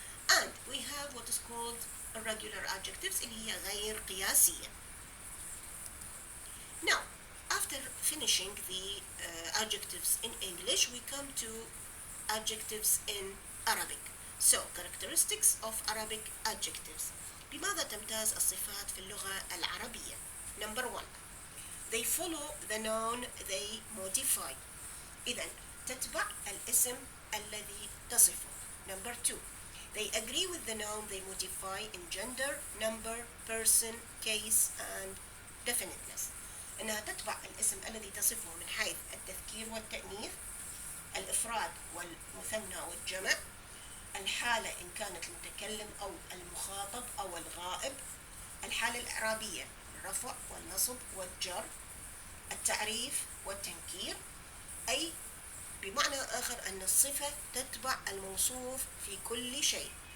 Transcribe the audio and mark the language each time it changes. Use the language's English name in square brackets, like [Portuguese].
[English] And we have what is called irregular adjectives [Arabic] اللي هي غير قياسية. [English] Now, after finishing the adjectives in English, we come to adjectives in Arabic. So, characteristics of Arabic adjectives. [Arabic] بماذا تمتاز الصفات في اللغة العربية؟ [English] Number 1. They follow the noun they modify. [Arabic] إذن تتبع الاسم الذي تصفه. [English] Number 2. They agree with the noun they modify in gender, number, person, case, and definiteness. [Arabic] إنها تتبع الاسم الذي تصفه من حيث التذكير والتأنيث، الإفراد والمثنى والجمع، الحالة إن كانت المتكلم أو المخاطب أو الغائب، الحالة الإعرابية الرفع والنصب والجر، التعريف والتنكير، أي بمعنى آخر أن الصفة تتبع الموصوف في كل شيء.